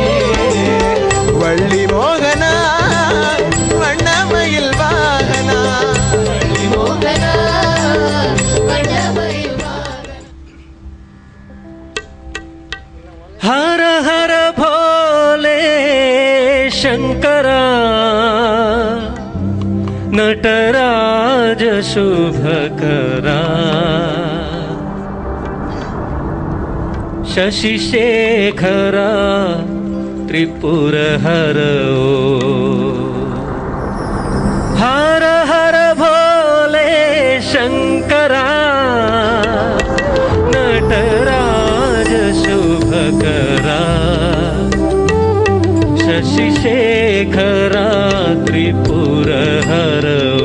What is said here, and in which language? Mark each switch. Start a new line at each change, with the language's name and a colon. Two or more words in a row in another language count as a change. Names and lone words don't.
Tamil: வள்ளி மோகனா வண்ணமயில் வாகனா வள்ளி மோகனா வண்ணமயில் வாகனா.
Sanskrit: हर हर भोले शंकरा नटराज शुभकरा शशिशेखरा त्रिपुरहरो हर हर भोले शंकरा नटराज शुभकरा शशिशेखरा त्रिपुरहरो